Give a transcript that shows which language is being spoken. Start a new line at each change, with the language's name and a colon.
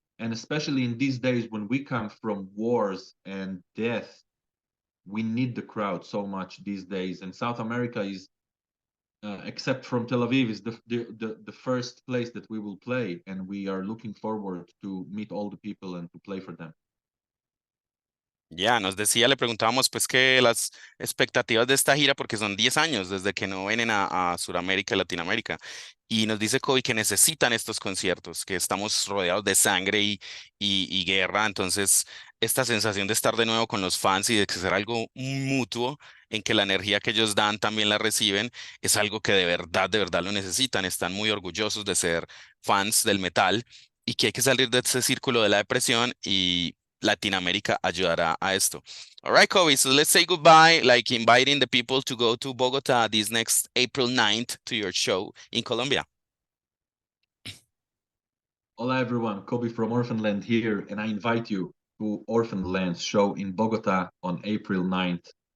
English: And especially in these days when we come from wars and death, we need the crowd so much these days. And South America is, except from Tel Aviv, is the first place that we will play. And we are looking forward to meet all the people and to play for them.
Spanish: Ya, nos decía, le preguntábamos pues que las expectativas de esta gira, porque son 10 años desde que no vienen a Sudamérica y Latinoamérica, y nos dice Kobe que necesitan estos conciertos, que estamos rodeados de sangre y guerra, entonces esta sensación de estar de nuevo con los fans y de que ser algo mutuo, en que la energía que ellos dan también la reciben, es algo que de verdad lo necesitan, están muy orgullosos de ser fans del metal y que hay que salir de ese círculo de la depresión y Latinoamérica ayudará a esto.
English: All right, Kobe, so let's say goodbye, like inviting the people to go to Bogota this next April 9th to your show in Colombia. Hola everyone, Kobe from Orphaned Land here, and I invite you to Orphaned Land's show in Bogota on April 9th.